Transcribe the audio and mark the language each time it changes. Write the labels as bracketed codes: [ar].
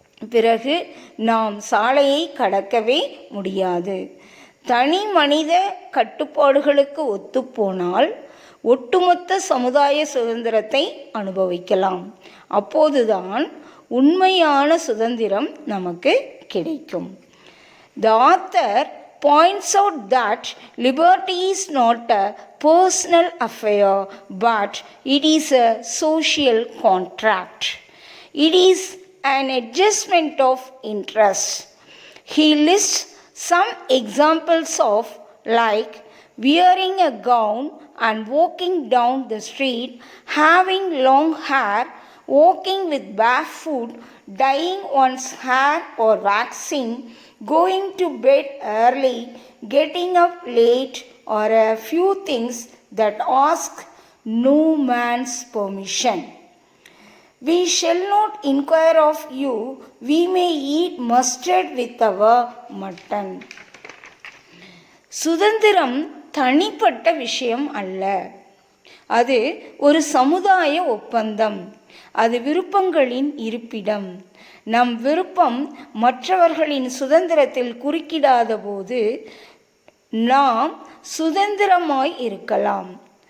[ta] பிறகு நாம் சாலையை கடக்கவே முடியாது. தனி மனித கட்டுப்பாடுகளுக்கு ஒத்துப்போனால் ஒட்டுமொத்த சமுதாய சுதந்திரத்தை அனுபவிக்கலாம். அப்போதுதான் உண்மையான சுதந்திரம் நமக்கு கிடைக்கும். [en] The author points out that liberty is not a personal affair, but it is a social contract. It is an adjustment of interest. He lists some examples of like wearing a gown and walking down the street, having long hair, walking with barefoot, dyeing one's hair or waxing, going to bed early, getting up late, or a few things that ask no man's permission. We shall not inquire of you, we may eat mustard with our mutton. [ta] சுதந்திரம் தனிப்பட்ட விஷயம் அல்ல, அது ஒரு சமுதாய ஒப்பந்தம். அது விருப்பங்களின் இருப்பிடம். நம் விருப்பம் மற்றவர்களின் சுதந்திரத்தில் குறுக்கிடாத போது நாம் சுதந்திரமாய் இருக்கலாம்.